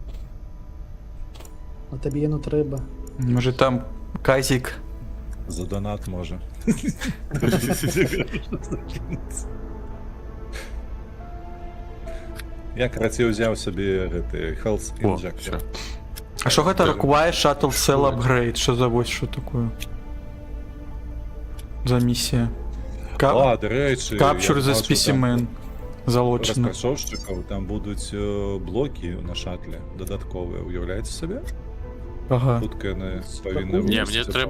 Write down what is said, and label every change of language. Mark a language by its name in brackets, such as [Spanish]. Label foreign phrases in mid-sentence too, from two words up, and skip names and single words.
[Belarusian] А табе яно трэба. Можа там казік. За донат можа. Я карацей узяў сабе гэты Health О, Injector. всё. А що гэта [English] Require Shuttle Cell Upgrade? [Belarusian] Що за вось що такое? За місія. А, дарэчы, Capture the Specimen. Залочено. Распрацоўшчыкаў там будуць блокі на шатле дадатковыя, уяўляеце сабе? Ага. Хутка яны павінны Не, Не, вылезці мне трэба,